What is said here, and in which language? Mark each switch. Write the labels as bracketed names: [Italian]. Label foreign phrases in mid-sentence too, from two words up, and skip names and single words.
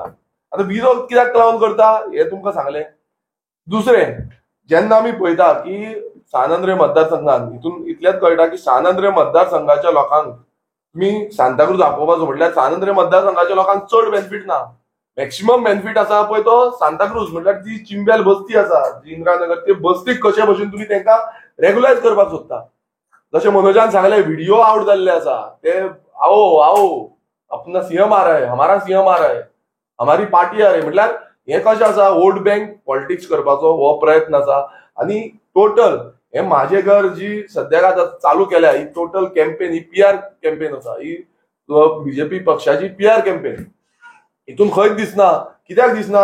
[Konkani] आतां विरोध कित्याक लागून करता हे तुमकां सांगलें. दुसरें, जेन्ना आमी पळयता की सांत मतदारसंघात हितून इतलेंच कळटा की सांत मतदारसंघाच्या लोकांक तुमी सांताक्रूज आपोवपाचो म्हटल्यार सांत मतदारसंघाच्या लोकांक चड बेनिफीट ना. [English] maximum benefit [Konkani] आसा पळय तो सांताक्रूज म्हटल्यार जी चिंबेल बस्ती आसा, जी इंदिरानगर, ते बस्तीक कशे भशेन तुमी तेंकां रेग्युलायज करपाक सोदता. जशें मनोजान सांगलें [English] video out [Konkani] जाल्ले आसा ते [Hindi] आओ आओ अपना सीएम आ रहा है, हमारा सीएम आ रहा है, हमारी पार्टी आ रही, [Konkani] म्हटल्यार हे कशें आसा [English] vote bank politics [Konkani] करपाचो हो प्रयत्न आसा. आनी टोटल हे म्हाजे घर जी सद्याक आतां चालू केल्या ही [English] total campaign, [Konkani] ही [English] PR campaign [Konkani] आसा, ही बीजेपी पक्षाची [English] PR campaign. [Konkani] हितून खंयच दिसना. कित्याक दिसना?